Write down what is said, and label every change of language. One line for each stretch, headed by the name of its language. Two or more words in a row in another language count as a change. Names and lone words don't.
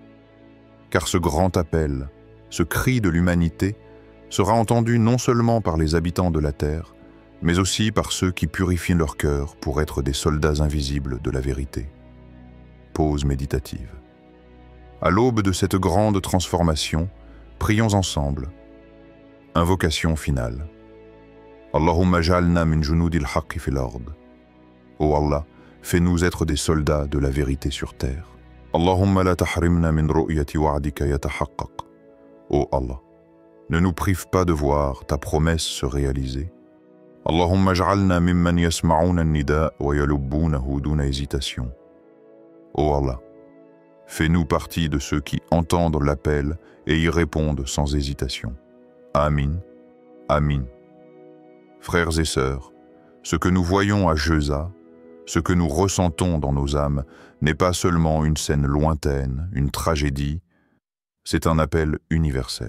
French: Car ce grand appel, ce cri de l'humanité, sera entendu non seulement par les habitants de la terre, mais aussi par ceux qui purifient leur cœur pour être des soldats invisibles de la vérité. Pause méditative. À l'aube de cette grande transformation, prions ensemble. Invocation finale.
Arabic: اللهم اجعلنا من جنود الحق في الأرض.
French: Ô Allah, fais-nous être des soldats de la vérité sur terre.
Arabic: اللهم لا تحرمنا من رؤية وعدك يتحقق.
French: Ô Allah, ne nous prive pas de voir ta promesse se réaliser.
Arabic: اللهم اجعلنا ممن يسمعون النداء ويلبونه دون hésitation.
French: Ô Allah, fais-nous partie de ceux qui entendent l'appel et y répondent sans hésitation. Amin. Amin. Frères et sœurs, ce que nous voyons à Geza, ce que nous ressentons dans nos âmes, n'est pas seulement une scène lointaine, une tragédie, c'est un appel universel.